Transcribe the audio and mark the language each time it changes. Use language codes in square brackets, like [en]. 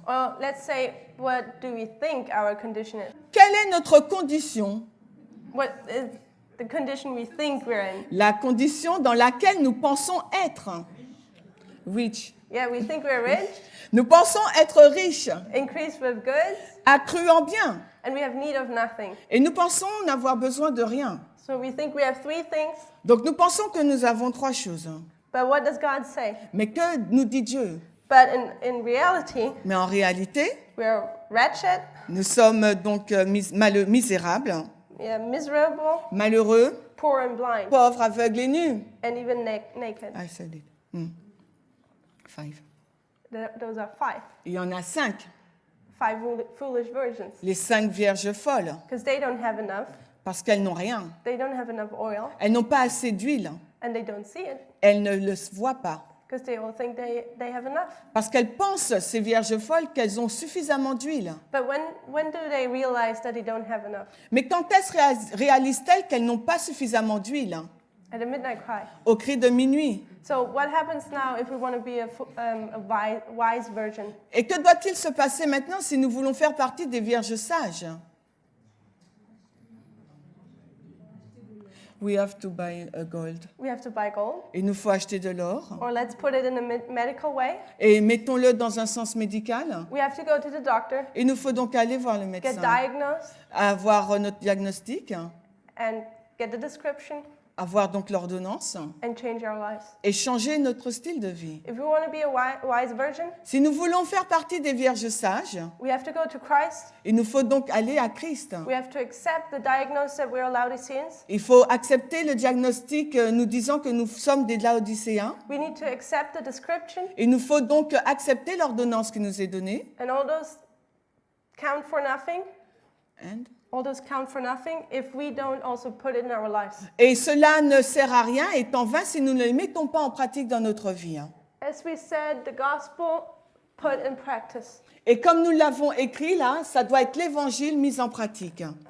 [en] Well, let's say, what do we think our condition is? [fr] Quelle est notre condition? [en] What is the condition we think we're in? [fr] La condition dans laquelle nous pensons être. [en] Rich. Yeah, we think we're rich, [fr] Nous pensons être riches, [en] increased with goods, [fr] accrus en biens, [en] and we have need of nothing. [fr] et nous pensons n'avoir besoin de rien. [en] So we think we have three things, [fr] Donc nous pensons que nous avons trois choses. [en] but what does God say? [fr] Mais que nous dit Dieu? [en] But in reality, [fr] Mais en réalité, [en] we're wretched, [fr] nous sommes donc misérables, [en] yeah, miserable, [fr] malheureux, [en] poor and blind, [fr] pauvres, aveugles et nus. [en] and even naked. I said it. 5. Those are five. [fr] Il y en a 5. [en] Five foolish virgins. [fr] Les 5 vierges folles, [en] Because they don't have enough. [fr] parce qu'elles n'ont rien. [en] They don't have enough oil, [fr] Elles n'ont pas assez d'huile. [en] and they don't see it. [fr] Elles ne le voient pas. [en] Because they all think they have enough. [fr] Parce qu'elles pensent, ces vierges folles, qu'elles ont suffisamment d'huile. [en] But when do they realize that they don't have enough? [fr] Mais quand est-ce réalisent-elles qu'elles n'ont pas suffisamment d'huile? [en] At a midnight cry. [fr] Au cri de minuit. [en] So what happens now if we want to be a wise virgin? [fr] Et que doit-il se passer maintenant si nous voulons faire partie des vierges sages? [en] We have to buy a gold. We have to buy gold, [fr] Il nous faut acheter de l'or. [en] or let's put it in a medical way. [fr] Et mettons-le dans un sens médical. [en] We have to go to the doctor, [fr] Il nous faut donc aller voir le [en] get [fr] médecin, [en] diagnosed, [fr] avoir notre diagnostic, [en] and get the description, [fr] avoir donc l'ordonnance [en] and change our lives. [fr] et changer notre style de vie. [en] If we want to be a wise virgin, [fr] Si nous voulons faire partie des vierges sages, [en] we have to go to Christ. [fr] il nous faut donc aller à Christ. [en] We have to accept the diagnosis that we're Laodiceans. [fr] Il faut accepter le diagnostic nous disant que nous sommes des Laodicéens. [en] We need to accept the description, [fr] Il nous faut donc accepter l'ordonnance qui nous est donnée. [en] and all those count for nothing. And- All those count for nothing if we don't also put it in our lives. [fr] Et cela ne sert à rien, est en vain si nous ne les mettons pas en pratique dans notre vie. [en] As we said, the gospel put in practice. [fr] Et comme nous l'avons écrit là, ça doit être l'évangile mis en pratique.